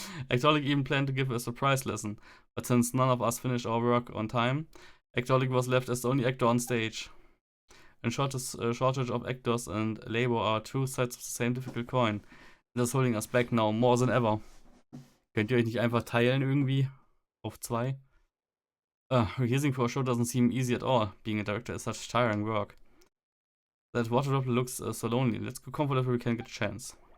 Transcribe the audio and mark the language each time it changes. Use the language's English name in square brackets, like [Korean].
[English] Actorholic even planned to give a surprise lesson, but since none of us finished our work on time, Actorholic was left as the only actor on stage. And shortage of actors and labor are two sides of the same difficult coin. And that's holding us back now more than ever. [German] Könnt ihr euch nicht einfach teilen irgendwie? Auf 2? [English] Rehearsing for a show doesn't seem easy at all. Being a director is such tiring work. That water droplet looks so lonely. Let's go comfort if we can get a chance.